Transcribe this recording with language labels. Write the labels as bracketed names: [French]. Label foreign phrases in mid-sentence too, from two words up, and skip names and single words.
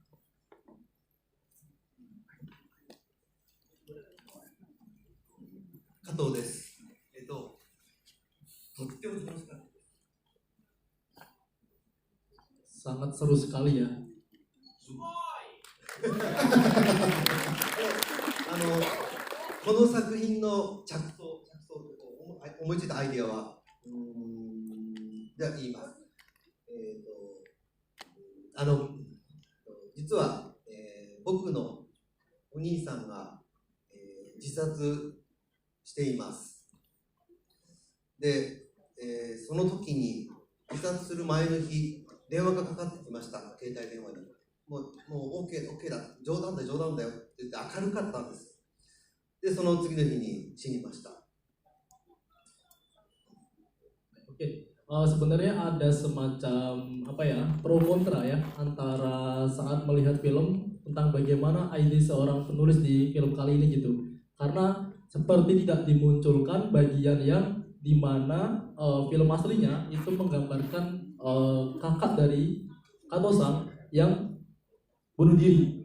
[Japanese] 加藤です. [Indonesian] Sangat seru sekali ya. [Japanese] この作品の着想思いついたアイデアは、じゃあ言います。実は、僕のお兄さんが、自殺しています。で、その時に自殺する前の日、電話がかかってきました、携帯電話に。もう OK だ、冗談だよって言って明るかったんです。で、その次の日に死にました。 [Indonesian] Sebenarnya ada semacam pro kontra ya antara saat melihat film tentang bagaimana ide seorang penulis di film kali ini gitu. Karena seperti tidak dimunculkan bagian yang dimana film aslinya itu menggambarkan kakak dari Kato-san yang bunuh diri.